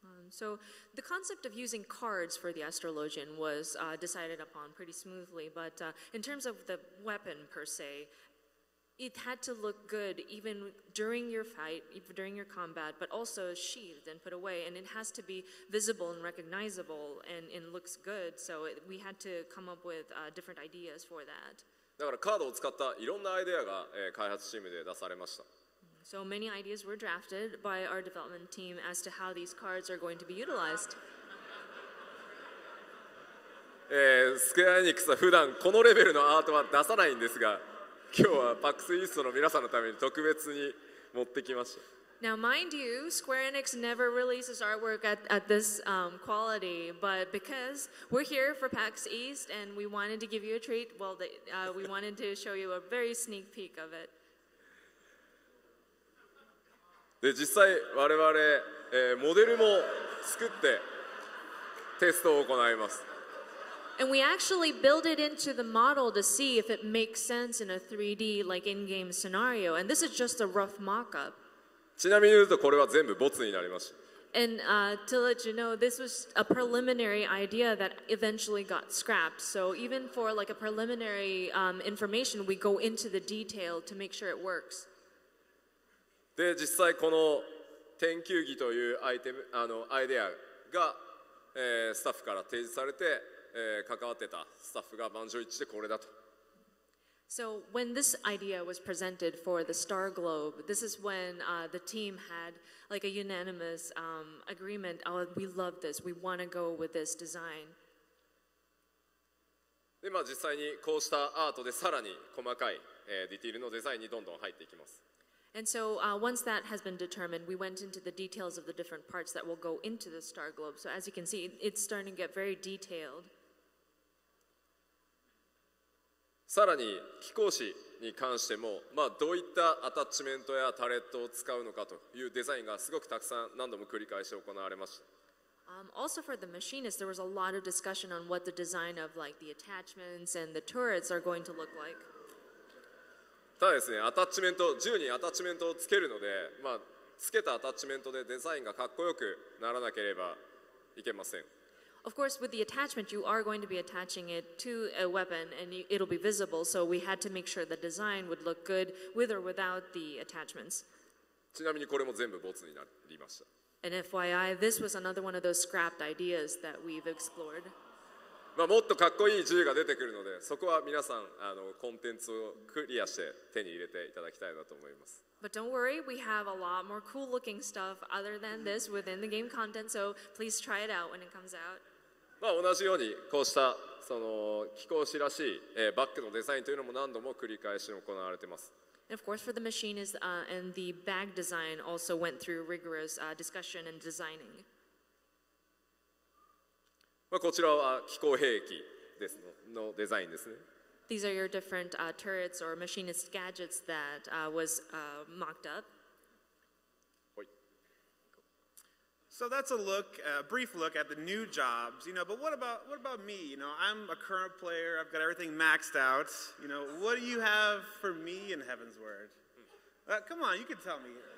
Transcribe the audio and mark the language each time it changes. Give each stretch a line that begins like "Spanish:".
English: So the concept of using cards for the Astrologian was decided upon pretty smoothly, but in terms of the weapon per se, it had to look good even during your fight, even during your combat, but also sheathed and put away, and it has to be visible and recognizable and looks good. So we had to come up with different ideas for that.
Japanese: だからカードを使ったいろんなアイデアが、開発チームで出されました。
English: So many ideas were drafted by our development team as to how these cards are going to be utilized.
Japanese: スクエアエニックスは普段このレベルのアートは出さないんですが、今日はパックスイーストの皆さんのために特別に持ってきました。
English: Now, mind you, Square Enix never releases artwork at this quality, but because we're here for PAX East and we wanted to give you a treat, well, we wanted to show you a very sneak peek of it.
Japanese: で、実際我々、モデルも作ってテストを行います。
English: And we actually build it into the model to see if it makes sense in a 3D like in-game scenario, and this is just a rough mock-up.
Japanese: ちなみに言うとこれは全部ボツになりました。
English: And to let you know, this was a preliminary idea that eventually got scrapped. So even for like a preliminary information, we go into the detail to make sure it works.
Japanese: で、実際この天球儀というアイデアが、スタッフから提示されて、関わってたスタッフが満場一致でこれだと。
English: So when this idea was presented for the Star Globe, this is when the team had like a unanimous agreement. Oh, we love this. We want to go with this design.
Japanese: で、実際にこうしたアートでさらに細かい、ディティールのデザインにどんどん入っていきます。
English: And so once that has been determined, we went into the details of the different parts that will go into the Star Globe. So as you can see, it's starting to get very detailed.
Japanese: さらに貴公子に関しても、どういったアタッチメントやタレットを使うのかというデザインがすごくたくさん何度も繰り返し行われました。
English: Also for the machinist, there was a lot of discussion on what the design of like the attachments and the turrets are going to look like.
Japanese: ただですね、銃にアタッチメントをつけるので、つけたアタッチメントでデザインがかっこよくならなければいけません。
English: Of course, with the attachment, you are going to be attaching it to a weapon and it'll be visible, so we had to make sure the design would look good with or without the attachments.
Japanese: ちなみにこれも全部ボツになりました。
English: And FYI, this was another one of those scrapped ideas that we've explored.
Japanese: もっとかっこいい銃が出てくるので、そこは皆さんコンテンツをクリアして手に入れていただきたいなと思います。
English: But don't worry, we have a lot more cool-looking stuff other than this within the game content, so please try it out when it comes out.
Japanese: 同じようにこうした貴公子らしい、バッグのデザインというのも何度も繰り返し行われています。
English: And of course, for the machinist and the bag design also went through rigorous discussion and designing.
Japanese: こちらは機構兵器ですのデザインですね。
English: These are your different turrets or machinist gadgets that was mocked up. So that's a brief look at the new jobs, but what about me? I'm a current player, I've got everything maxed out. What do you have for me in Heavensward? Come on, you can tell me.